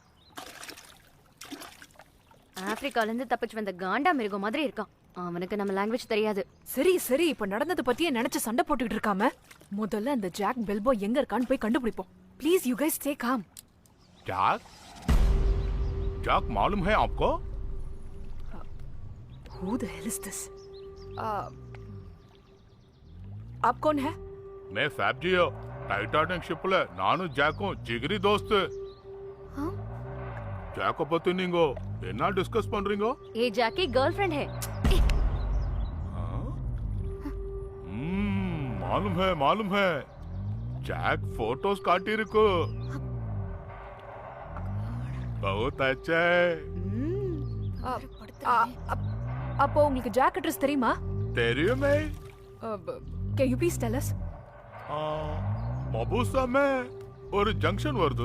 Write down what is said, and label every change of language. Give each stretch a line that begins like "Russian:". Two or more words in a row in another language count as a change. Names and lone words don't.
Tamil: ஆப்பிரிக்கால இருந்து தப்பிச்சு வந்த காண்டா மிருகம் மாதிரி இருக்கான். அவனுக்கு நம்ம லாங்குவேஜ் தெரியாது. சரி சரி, இப்ப நடந்தது பத்தியே நினைச்சு சண்டை போட்டுட்டு இருக்காம முதல்ல அந்த ஜாக் பெல்போ எங்க இருக்கான்னு போய் கண்டுபிடிப்போம்.
English: please you guys stay calm.
Hindi: ஜாக் जैक मालूम है आपको?
English: Who the hell is this?
Hindi: आप कौन है? मैं फैब्जियो टाइटैनिक शिपले नानु जैको जिगरी दोस्त.
Tamil: ஜாக்க பத்தி நீங்க என்ன டிஸ்கஸ் பண்றீங்க?
Hindi: ये जैकी गर्लफ्रेंड है. मालूम है जैक फोटोस काटी रखो. बहुत अच्छा है.
Tamil: அப்போ உங்களுக்கு ஜாக் அட்ரஸ் தெரியுமா? தெரியுமே.
English: Can you please tell us?
Tamil: மபூசாமே ஒரு ஜங்ஷன் வருது.